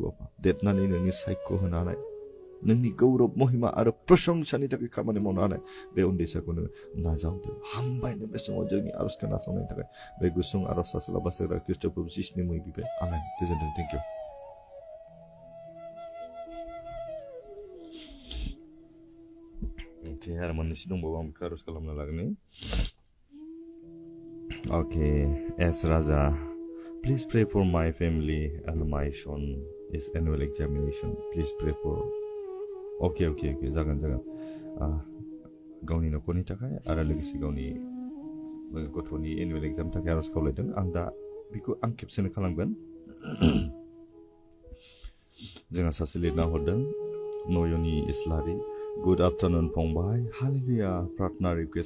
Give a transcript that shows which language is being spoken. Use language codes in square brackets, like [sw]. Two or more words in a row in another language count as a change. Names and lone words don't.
[brx] बापा देरनानै नोंनि सायख' होनो हानाय नोंनि गौरब महिमा आरो प्रशंसानि थाखाय खामानि मावनो हानाय बे उन्दैसाखौ नोङो नाजावदो हामबायनो बे समाव जोंनि आर'ज खोनासंनायनि थाखाय बे गुसुं आर'ज सासेला बासायग्रा ख्रीष्ट प्रभु जिसुनि मुङै बिबाय आमेन गोजोन्थों [en] thank you [brx] Okay, आरो मोननैसो दंबावो आं बेखौ आर'ज खालामनो लागोन Okay, S. [en] Raja, please pray for my family and my son is annual examination. Please pray for. [brx] Okay, जागोन गावनि न'खरनि थाखाय आरो लोगोसे गावनि गथ'नि एनुवेल एग्जामनि थाखाय आर'ज खावलायदों आं दा बेखौ आं खेबसेनो खालामगोन जोंहा सासे लिरना हरदों नयनी इस्लारि [en] good afternoon [brx] फंबाय हालेलुया प्रार्थना रिक्वेस्ट